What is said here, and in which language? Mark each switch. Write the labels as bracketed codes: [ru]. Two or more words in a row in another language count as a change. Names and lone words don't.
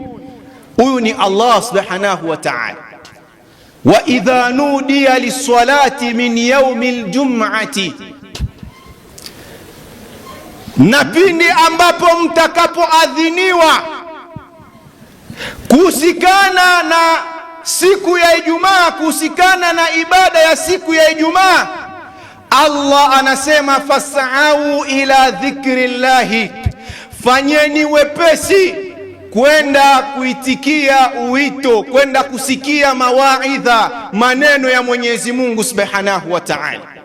[ar] أوني الله سبحانه وتعالى، وإذا نودي للصلاة من يوم الجمعة، [sw] na pindi ambapo mtakapoadhiniwa kuhusikana na siku ya Ijumaa, kuhusikana na ibada ya siku ya Ijumaa, Allah anasema [ar] فاسعوا إلى ذكر الله, [sw] fanyeni wepesi kwenda kuitikia uwito, kwenda kusikia mawaidha, maneno ya Mwenyezi Mungu [ar] سبحانه وتعالى.